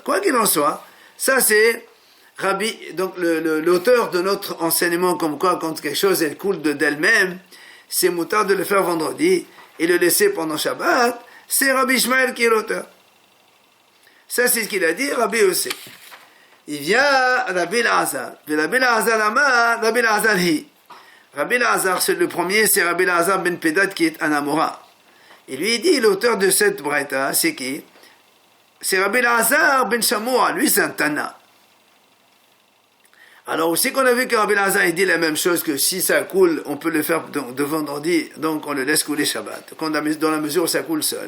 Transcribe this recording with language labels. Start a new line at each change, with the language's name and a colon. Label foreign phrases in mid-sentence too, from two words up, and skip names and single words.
French: Quoi qu'il en soit, ça c'est Rabbi, donc l'auteur de notre enseignement comme quoi quand quelque chose elle coule d'elle-même, c'est moutar de le faire vendredi et le laisser pendant Shabbat, c'est Rabbi Ishmael qui est l'auteur. Ça c'est ce qu'il a dit, Rabbi Yosef. Il vient Rabbi Elazar.
Aramaic: רבי אלעזר אמר, רבי אלעזר היא.
French: Rabbi Elazar, c'est le premier, c'est Rabbi Elazar ben Pedad qui est un Amora. Et lui il dit, l'auteur de cette braïta, c'est qui? C'est Rabbi Elazar ben Shamoua, lui c'est un Tana. Alors aussi qu'on a vu que Rabbi Elazar il dit la même chose, que si ça coule, on peut le faire de vendredi, donc on le laisse couler Shabbat, dans la mesure où ça coule seul.